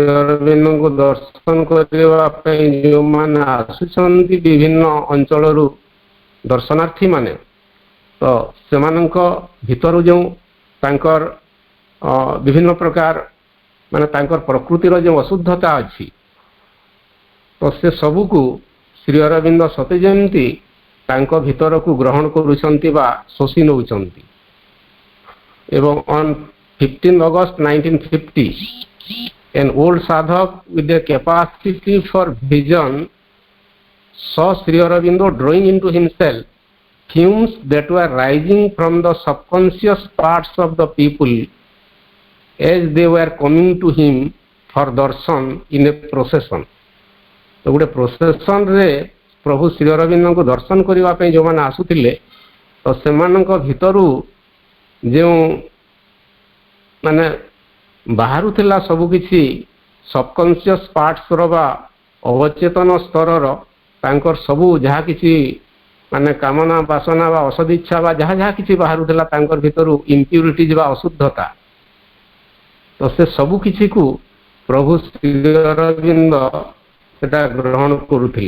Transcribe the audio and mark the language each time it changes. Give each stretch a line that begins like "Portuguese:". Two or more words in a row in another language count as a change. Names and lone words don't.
Odia: ଅରବିନ୍ଦଙ୍କୁ ଦର୍ଶନ କରିବା ପାଇଁ ଯେଉଁମାନେ ଆସୁଛନ୍ତି ବିଭିନ୍ନ ଅଞ୍ଚଳରୁ ଦର୍ଶନାର୍ଥୀମାନେ, ତ ସେମାନଙ୍କ ଭିତରୁ ଯେଉଁ ତାଙ୍କର ବିଭିନ୍ନ ପ୍ରକାର ମାନେ ତାଙ୍କର ପ୍ରକୃତିର ଯେଉଁ ଅଶୁଦ୍ଧତା ଅଛି, ତ ସେ ସବୁକୁ ଶ୍ରୀ ଅରବିନ୍ଦ ସତେ ଯେମିତି ତାଙ୍କ ଭିତରକୁ ଗ୍ରହଣ କରୁଛନ୍ତି ବା ଶୋଷି ନେଉଛନ୍ତି।
English: ଏବଂ on 15 August 1950, an old sadhak with a capacity for vision saw Sri Aurobindo drawing into himself fumes that were rising from the subconscious parts of the people as they were coming to him for darshan in a procession।
Odia: ତ ଗୋଟେ ପ୍ରୋସେସନରେ ପ୍ରଭୁ ଶ୍ରୀ ଅରବିନ୍ଦଙ୍କୁ ଦର୍ଶନ କରିବା ପାଇଁ ଯେଉଁମାନେ ଆସୁଥିଲେ, ତ ସେମାନଙ୍କ ଭିତରୁ ଯେଉଁ ମାନେ ବାହାରୁଥିଲା ସବୁକିଛି ସବକନସିୟସ୍ ପାର୍ଟସର ବା ଅବଚେତନ ସ୍ତରର ତାଙ୍କର ସବୁ ଯାହା କିଛି ମାନେ କାମନା ବାସନା ବା ଅସଦିଚ୍ଛା ବା ଯାହା ଯାହା କିଛି ବାହାରୁଥିଲା ତାଙ୍କର ଭିତରୁ ଇମ୍ପ୍ୟୁରିଟିଜ୍ ବା ଅଶୁଦ୍ଧତା, ତ ସେ ସବୁ କିଛିକୁ ପ୍ରଭୁ ଶ୍ରୀ ଅରବିନ୍ଦ ସେଟା ଗ୍ରହଣ କରୁଥିଲେ।